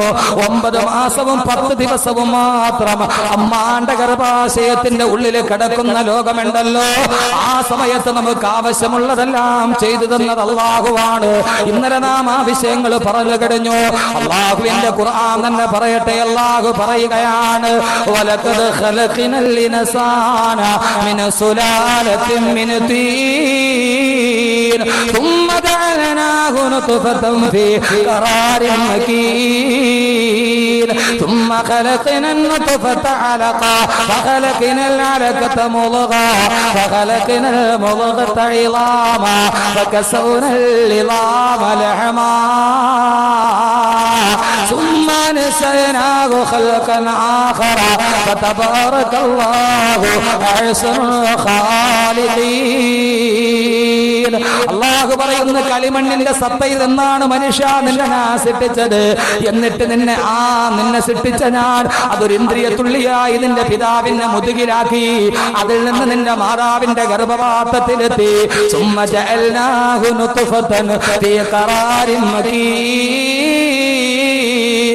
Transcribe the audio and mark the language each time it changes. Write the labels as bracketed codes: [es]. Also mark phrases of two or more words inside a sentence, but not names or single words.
[ml] 9 മാസവും 10 ദിവസവും മാത്രം അമ്മാന്റെ ഗർഭാശയത്തിന്റെ ഉള്ളിൽ കിടക്കുന്ന ലോകമുണ്ടല്ലോ, ആ സമയത്ത് നമുക്ക് ആവശ്യമുള്ളതെല്ലാം ചെയ്തു തന്നത് അല്ലാഹുവാണ്. ഇന്നലെ നാം ആ വിഷയങ്ങൾ പറഞ്ഞു കഴിഞ്ഞു. അല്ലാഹുവിന്റെ ഖുർആൻ തന്നെ പറയട്ടെ. അല്ലാഹു പറയുകയാണ് [ar] ولقد خلقنا الإنسان من سلالة من طين ثم جعلناه نطفة في قرار مكين ثم خلقنا النطفة علقة فخلقنا العلقة مضغة فخلقنا المضغة عظاما فكسونا العظام لحما ثم نسيناه خلقا آخر فتبارك الله أحسن الخالقين. [ml] അല്ലാഹു പറയുന്ന കളിമണ്ണിന്റെ സത്തയിൽ നിന്നാണ് മനുഷ്യ നിന്നെ ഞാൻ സൃഷ്ടിച്ചത്. എന്നിട്ട് നിന്നെ സൃഷ്ടിച്ച ഞാൻ അതൊരു ഇന്ദ്രിയ തുള്ളിയായി നിന്റെ പിതാവിന്റെ മുതുകിലാക്കി. അതിൽ നിന്ന് നിന്റെ മാതാവിന്റെ ഗർഭപാത്രത്തിലെത്തി. [ar] ثم جعلناه نطفة في قرار مكين.